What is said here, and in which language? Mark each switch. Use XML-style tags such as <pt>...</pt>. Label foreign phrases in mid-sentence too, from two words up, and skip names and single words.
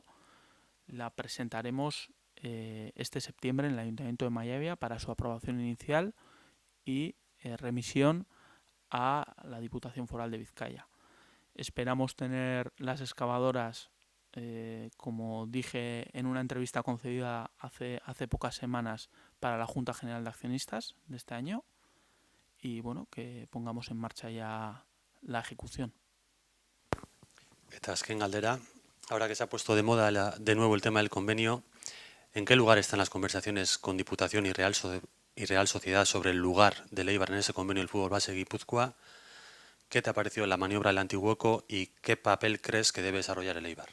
<es>La presentaremos este septiembre en el Ayuntamiento de Mayavia para su aprobación inicial y remisión a la Diputación Foral de Vizcaya. Esperamos tener las excavadoras, como dije en una entrevista concedida hace pocas semanas para la Junta General de Accionistas de este año, y bueno, que pongamos en marcha ya la ejecución.</es> <eu>Eta azken galdera,</eu> <es>ahora que se ha puesto de moda de nuevo el tema del convenio, ¿en qué lugar están las conversaciones con Diputación y Real Sociedad sobre el lugar del Eibar en ese convenio del fútbol base Guipúzcoa? ¿Qué te ha parecido la maniobra del Antiguoco y qué papel crees que debe desarrollar el Eibar?</es>